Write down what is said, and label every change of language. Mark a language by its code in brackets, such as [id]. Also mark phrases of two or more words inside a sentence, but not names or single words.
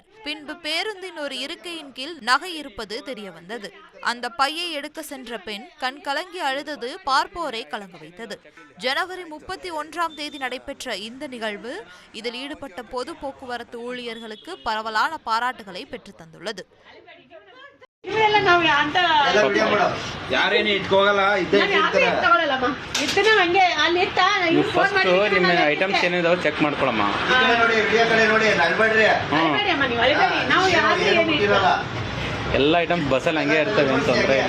[ta] பின்பு பேருந்தின் ஒரு இருக்கையின் கீழ் நகை இருப்பது தெரியவந்தது. அந்த பையை எடுக்க சென்ற பெண் கண் கலங்கி அழுதது பார்ப்போரை கலங்க வைத்தது. ஜனவரி 31ஆம் தேதி நடைபெற்ற இந்த நிகழ்வு இதில் ஈடுபட்ட பொது போக்குவரத்து ஊழியர்களுக்கு பரவலான பாராட்டுகளை பெற்றுத் தந்துள்ளது. [kn] ಯಾರೇನು ಇಟ್ಕೋಗಲ್ಲ ಇದ್ದೇ ನಿಮ್ಮ ಐಟಮ್ಸ್ ಏನಿದಾವ ಚೆಕ್ ಮಾಡ್ಕೊಳಮ್ಮ. ಎಲ್ಲ ಐಟಮ್ಸ್ ಬಸ್ಸಲ್ಲಿ ಹಂಗೆ ಇರ್ತವೆ ಅಂತ ತೊಂದರೆ ಇಲ್ಲ.